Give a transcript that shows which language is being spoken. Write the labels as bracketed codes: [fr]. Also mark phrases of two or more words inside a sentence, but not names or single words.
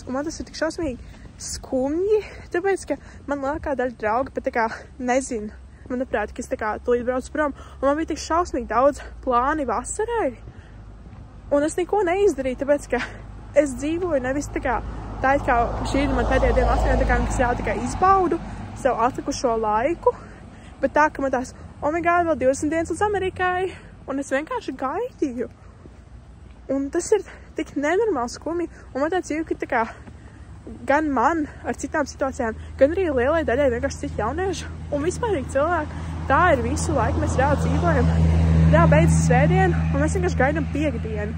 [lv] Un man tas ir tik šausmīgi skumji, tāpēc, ka man lielākā daļa draugi pat nezinu, manuprāt, ka es tūlīt braucu prom. Un man bija tik šausmīgi daudz plāni vasarai. Un es neko neizdarīju, tāpēc, ka es dzīvoju nevis tā kā šī ir man pēdējā diena Latvijā, kas jau izbaudu savu atlikušo laiku, bet tā, ka man tās, [en] oh my god, [lv] vēl 20 dienas līdz Amerikai, un es vienkārši gaidīju. Un tas ir tik nenormāli skumji, un man tāds jūka, gan man ar citām situācijām, gan arī lielai daļai vienkārši citi jaunieši un vispārīgi cilvēki. Tā ir visu laiku, mēs reāli dzīvojam. Reāli beidzas svētdiena, un mēs vienkārši gaidām piekdienu.